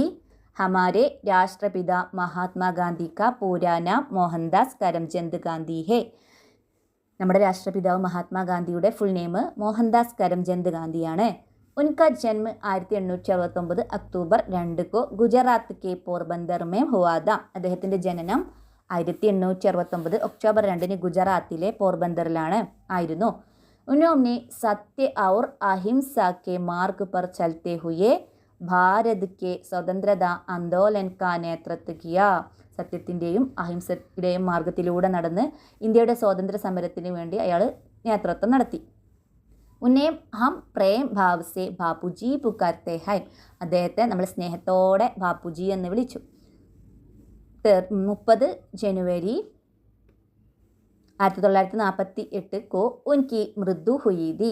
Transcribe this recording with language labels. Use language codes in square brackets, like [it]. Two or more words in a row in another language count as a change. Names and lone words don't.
[hi] हमारे राष्ट्रपिता महात्मागांधी का पूरा नाम मोहनदास करमचंद गांधी है. [ml] നമ്മുടെ രാഷ്ട്രപിതാവ് മഹാത്മാഗാന്ധിയുടെ [en] full name [ml] മോഹൻദാസ് കരംചന്ദ് ഗാന്ധിയാണ്. [hi] उनका जन्म 1869 अक्टूबर 2 को गुजरात के पोरबंदर में हुआ था. [ml] അദ്ദേഹത്തിൻ്റെ ജനനം 1869 ഒക്ടോബർ 2 ഗുജറാത്തിലെ പോർബന്ദറിലാണ് ആയിരുന്നു. [hi] उन्होंने सत्य और अहिंसा के मार्ग पर चलते हुए भारत के स्वतंत्रता आंदोलन का नेतृत्व किया. [ml] സത്യത്തിൻ്റെയും അഹിംസയുടെയും മാർഗത്തിലൂടെ നടന്ന് ഇന്ത്യയുടെ സ്വാതന്ത്ര്യ സമരത്തിന് വേണ്ടി അയാൾ നേതൃത്വം നടത്തി. [hi] उन्हें हम प्रेम भाव से बापूजी पुकारते हैं. [ml] അദ്ദേഹത്തെ നമ്മൾ സ്നേഹത്തോടെ ബാപ്പുജി എന്ന് വിളിച്ചു. [hi] 30 जनवरी 1948 को उनकी मृत्यु हुई थी.